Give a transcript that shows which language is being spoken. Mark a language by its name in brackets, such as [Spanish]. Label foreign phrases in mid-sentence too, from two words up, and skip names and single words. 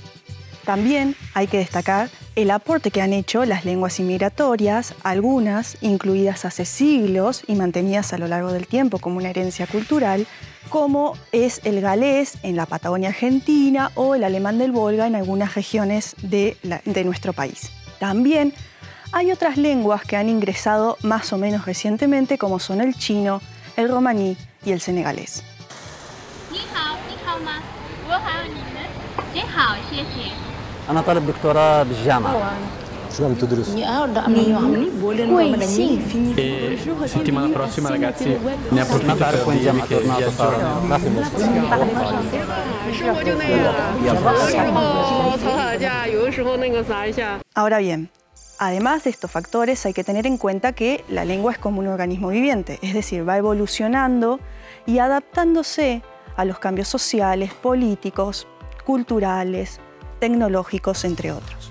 [Spanish] También hay que destacar el aporte que han hecho las lenguas inmigratorias, algunas incluidas hace siglos y mantenidas a lo largo del tiempo como una herencia cultural, como es el galés en la Patagonia Argentina o el alemán del Volga en algunas regiones de nuestro país. También hay otras lenguas que han ingresado más o menos recientemente, como son el chino, el romaní y el senegalés. [Arabic] أنا طالب دكتوراه بالجامعة. شو عم تدرس؟ [Italian] Settimana prossima ragazzi ne approfitto per dirvi che viaggerò. [Spanish] Ahora bien, además de estos factores hay que tener en cuenta que la lengua es como un organismo viviente, es decir, va evolucionando y adaptándose a los cambios sociales, políticos, culturales, tecnológicos, entre otros.